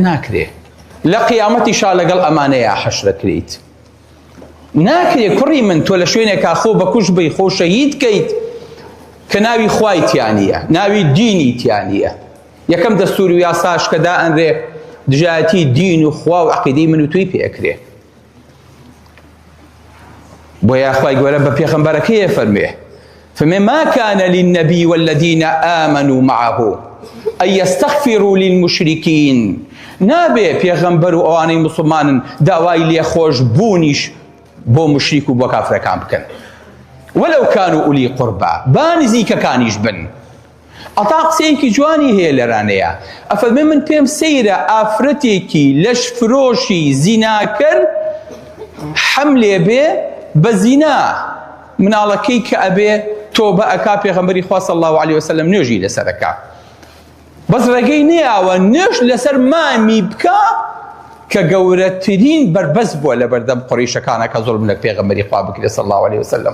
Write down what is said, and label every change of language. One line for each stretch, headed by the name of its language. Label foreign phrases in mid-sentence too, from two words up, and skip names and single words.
Central Kurdish: ناکرێ لە قیامەتی شا لەگەڵ ئەمانەیە حەشرەکرێیت ناکرێ کوڕی من تۆ لە شوێنێکا خۆ بەکوژ بی خۆ شەهید کەیت کە ناوی خوای تیانیە ناوی دینی تیانیە یەکەم دەستور و یاساش کە دائەنرێ دژایەتی دین و خوا و عەقیدەی من و توی پێکرێ بۆیە خوای گەورە بە پێغەمبەرەکەیە فەرمێ
Arabic: فما ما كان للنبي والذين آمنوا معه أن يستغفروا للمشركين
Central Kurdish: نابێ پێغەمبەر و ئەوانەی مسلمانن داوای لێخۆش بوونیش بۆ مشریک و بۆ کافرەکان بکەن
Arabic: وەلەو كانوا أولي قربى
Central Kurdish: با نزیکەکانیش بن. ئەتا قسەیەکی جوانی هەیە لەرانەیە ئەفەرمێ من پێم سەیرە ئافرەتێکی لەش فرۆشی زیناکەر حەملێ بێ بە زینا مناڵەکەی کە ئەبێ تۆبە ئەکا پێغەمبەری خوا
Arabic: صلی الله علیه وسلم
Central Kurdish: نوێژی لەسەر ئەکا بەس ڕێگەی نەیاوە نوێژ لەسەر مامی بکە کە گەورەترین بربەست بووە لە بەردەم قوڕیشەکانە کە زوڵم لە پێغەمبەری خوا بکرێ
Arabic: صلی الله علیه وسلم.